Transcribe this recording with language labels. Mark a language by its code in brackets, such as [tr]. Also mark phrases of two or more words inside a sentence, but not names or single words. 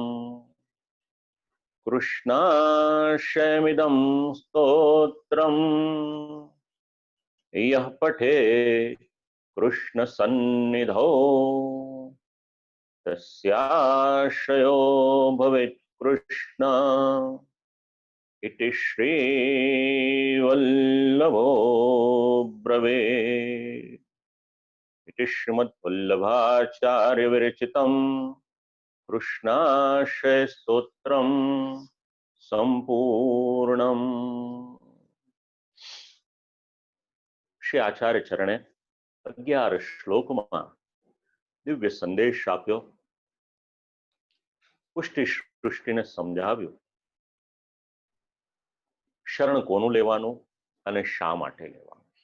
[sa] कृष्णाश्रयमिदं स्तोत्रम् यः पठेत् कृष्णसन्निधौ तस्याश्रयो भवेत् कृष्ण इति श्रीवल्लभो ब्रवीत्। इति श्रीमद्वल्लभाचार्य विरचितं कृष्णाश्रय स्तोत्रम् संपूर्णम्। [gu] શ્રી આચાર્ય ચરણે 11 શ્લોકમાં દિવ્ય સંદેશ આપ્યો, પુષ્ટિ સૃષ્ટિને સમજાવ્યું શરણ કોનું લેવાનું અને શા માટે લેવાનું.